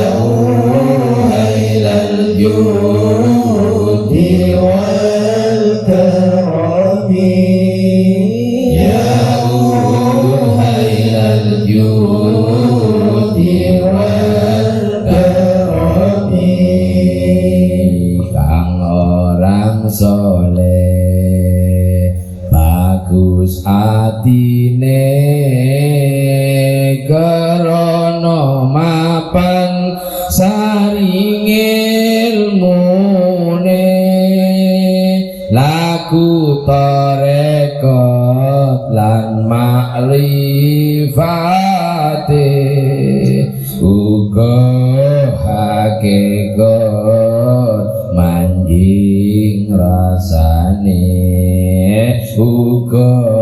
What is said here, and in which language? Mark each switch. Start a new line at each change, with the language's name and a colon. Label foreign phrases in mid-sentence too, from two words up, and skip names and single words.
Arabic: uhailal judi wal karami ya uhailal judi wal karami
Javanese: kang orang soleh bagus atine kerono mapan saring ilmune laku tarekat lan makrifate uga hakikat manjing rasane uga